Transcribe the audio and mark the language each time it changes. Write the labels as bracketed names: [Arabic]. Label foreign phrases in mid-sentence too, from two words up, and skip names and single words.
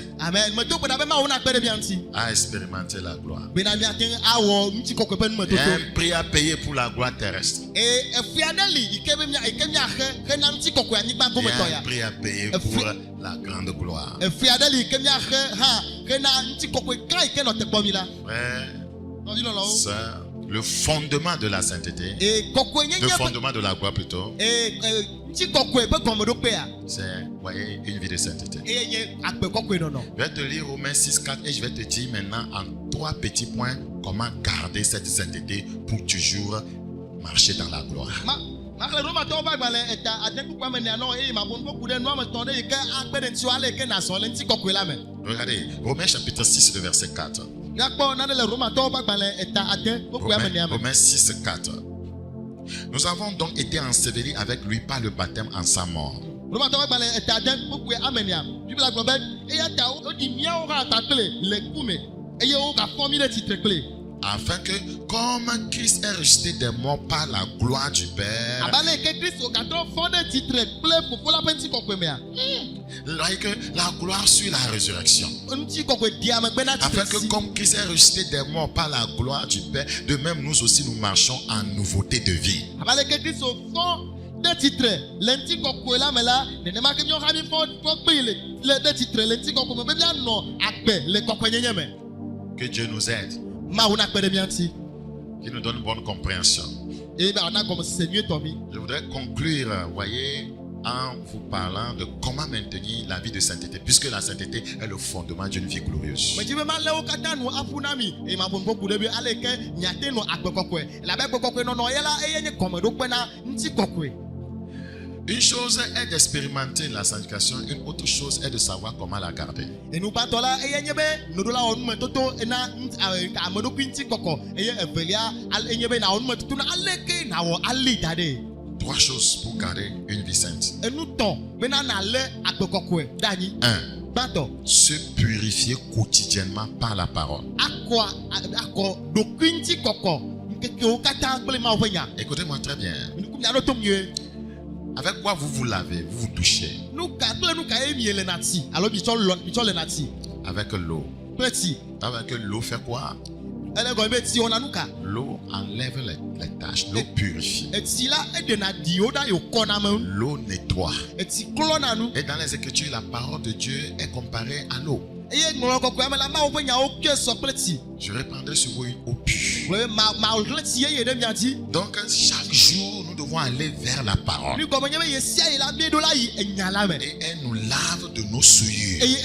[Ewe] Amen. Medo gbe ɖa be Mawu na kpe ɖe mía ŋuti. [French] à expérimenter la gloire. [Ewe] Bena miate ŋu awɔ ŋutikɔkɔe ƒe [French] Il y a [Ewe] numetoto. [French] un prix à payer pour la gloire terrestre. [Ewe] Efia aɖe li yi ke miaxe hena ŋutikɔkɔe anyigba [French] Il y [Ewe] gometɔ [French] a un [Ewe] ya. [French] prix à payer pour la grande gloire. [Ewe] Efia aɖe li yi ke miaxe hã hena ŋutikɔkɔe gã yi ke nɔ te kpɔm mi la. [French] Frère, [Ewe] Nɔvi lɔlɔwo. [French] sœur, le fondement de la sainteté, [Ewe] Kɔkɔe le nyenye ƒe [French] fondement de la gloire plutôt, [Ewe] ŋutikɔkɔe ƒe gɔmeɖokpea [French] c'est, voyez, une vie de sainteté. [Ewe] eye nye agbe kɔkɔe nɔnɔ. [French] Je vais te lire Romains 6, 4 et je vais te dire maintenant en 3 petits points comment garder cette sainteté pour toujours marcher dans la gloire. [Ewe] Maxle Romatɔwo ƒe agbalẽ eta ade kpukpua me neanɔ eye mabɔ nuƒo ku ɖe nua me tɔ ɖe yi ke akpe ɖe ŋuti ale yi ke nazɔ le ŋutikɔkɔe la me. [French] Regardez, Romains chapitre 6, le verset 4. [Ewe] Miakpɔ nane le Romatɔwo ƒe agbalẽ eta ade kpukpua me nea me. [French] Romains 6, 4. Nous avons donc été ensevelis avec lui par le baptême en sa mort. [Ewe] Romatɔwo ƒe agbalẽ eta ade kpukpua ame nea. Bibla gblɔ be eya ta woɖi míawo hã kpakple le ku me eye wogafɔ mí ɖe tsitre kple. [French] Afin que, comme Christ est ressuscité des morts par la gloire du Père, [Ewe] Abale yi ke Kristo gatrɔ fɔ ɖe tsitre kple Fofo la ƒe ŋutikɔkɔe mea. [French] like la gloire sur la résurrection. [Ewe] Ŋutikɔkɔe di ame gbe na [French] Afin [Ewe] tsitre [French] que, [Ewe] si. [French] comme Christ est ressuscité des morts par la gloire du Père, de même nous aussi nous marchons en nouveauté de vie. [Ewe] Abale yi ke Kristo fɔ ɖe tsitre le ŋutikɔkɔe la me la nenema ke míawo hã mífɔ kpee le ɖe tsitre le ŋutikɔkɔe me be míanɔ agbe le kɔkɔenyenye me. [French] Que Dieu nous aide, [Ewe] Mawu na kpe ɖe mía ŋuti. [French] qu'il nous donne une bonne compréhension. [Ewe] Eye be wòana gɔmesese nyuietɔ mi. [French] Je voudrais conclure, voyez, en vous parlant de comment maintenir la vie de sainteté, puisque la sainteté est le fondement d'une vie glorieuse. [Ewe] Medzi be malé wo katã nu aƒu na mi eye mabɔ nuƒo ku ɖe be ale yi ke miate nɔ agbe kɔkɔe elabe agbe kɔkɔe nɔnɔ ye la eye nye gɔmeɖokpe na ŋutikɔkɔe. [French] Une chose est d'expérimenter la sanctification, une autre chose est de savoir comment la garder. [Ewe] Enugbatɔ la eye nye be noɖola wɔ numetoto ena ameɖokui ŋutikɔkɔ eye evelia enye be nawɔ numetoto na ale ke nawɔ ali da ɖe. [French] 3 choses pour garder une vie sainte. [Ewe] Enu tɔ bena nalé agbe kɔkɔe ɖe anyi. 1. Gbãtɔ [French] Se purifier quotidiennement par la parole. [Ewe] akɔ ɖokui ŋutikɔkɔ nkekewo katã kple Mawu ƒe nya. [French] Écoutez-moi très bien. [Ewe] Nuku mia ɖo tom nyuie. [French] Avec quoi vous vous lavez, vous vous douchez? [Ewe] Nuka kple nuka ye mie le na tsi alo mitsɔ le na tsi [French] Avec l'eau. [Ewe] kple tsi. [French] Avec que l'eau fait quoi? [Ewe] Ele gɔme be tsi wɔna nuka. [French] L'eau enlève les taches, l'eau purifie. [Ewe] Etsi la eɖena diwo ɖa yewo kɔna me. [French] L'eau nettoie. [Ewe] Etsi klɔna nu. [French] Et dans les Écritures, la parole de Dieu est comparée à l'eau. Je répandrai sur vous une eau pure. Donc chaque jour, nous devons aller vers la parole. Et elle nous lave de nos souillures.